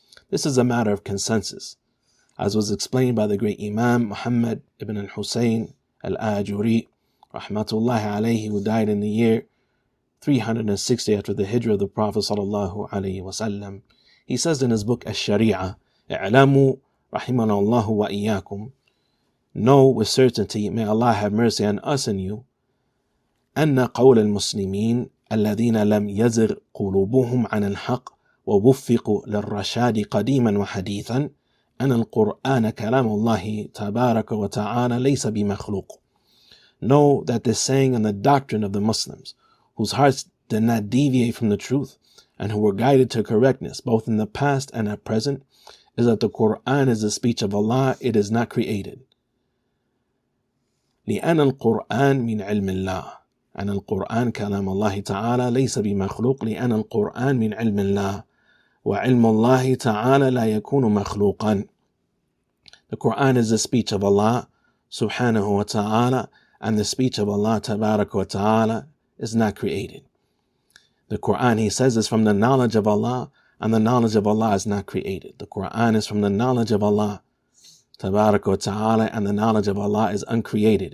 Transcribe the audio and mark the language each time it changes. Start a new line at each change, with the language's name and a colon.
English: This is a matter of consensus, as was explained by the great Imam Muhammad ibn al-Husayn al-Ajuri, rahmatullahi alayhi, who died in the year 360 after the hijrah of the Prophet sallallahu alayhi wasallam. He says in his book Ash-Shari'ah,
Arabic: "I'lamu rahimanallahu wa iyyakum."
English: Know with certainty, may Allah have mercy on us and you,
Arabic: أن قول المسلمين الذين لم يزغ قلوبهم عن الحق ووفقوا للرشاد قديما وحديثا أن القرآن كلام الله تبارك وتعالى ليس بمخلوق.
English: Know that the saying and the doctrine of the Muslims, whose hearts did not deviate from the truth and who were guided to correctness both in the past and at present, is that the Quran is the speech of Allah, it is not created.
Arabic: لأن القرآن من علم الله. أن القرآن كلام الله تعالى ليس بمخلوق لأن القرآن من علم الله وعلم الله تعالى لا يكون مخلوقا.
English: The Quran is the speech of Allah subhanahu wa ta'ala, and the speech of Allah tabarak wa ta'ala is not created. The Quran, he says, is from the knowledge of Allah, and the knowledge of Allah is not created. The Quran is from the knowledge of Allah tabarak wa ta'ala, and the knowledge of Allah is uncreated.